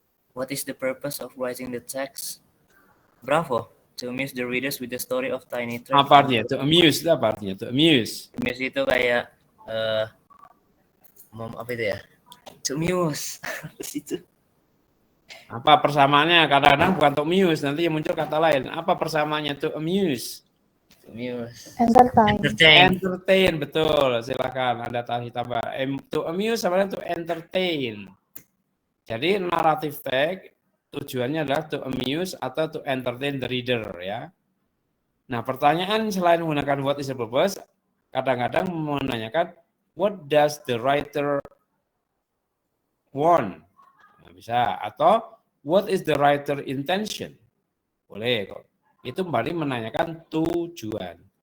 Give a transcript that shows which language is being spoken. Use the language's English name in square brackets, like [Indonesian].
[English] What is the purpose of writing the text? Bravo. To amuse the readers with the story of Tiny Treasure. [Indonesian] Apa artinya? [English] To amuse [Indonesian] itu apa artinya? To amuse. Amuse itu kayak apa itu ya? [English] To amuse. Itu. [Indonesian] Apa persamaannya? Kadang-kadang bukan to amuse, nanti yang muncul kata lain. Apa persamaannya [English] to amuse? To amuse. [Indonesian] Entertain, betul. Silakan Anda tambah. [English] To amuse sama to entertain. [Indonesian] Jadi naratif text tujuannya adalah [English] to amuse [Indonesian] atau [English] to entertain the reader [Indonesian] ya. Nah, pertanyaan selain menggunakan [English] what is the purpose, [Indonesian] kadang-kadang menanyakan [English] what does the writer want? [Indonesian] Nah, bisa, atau [English] what is the writer intention? [Indonesian] Boleh kok. Itu kembali menanyakan tujuan.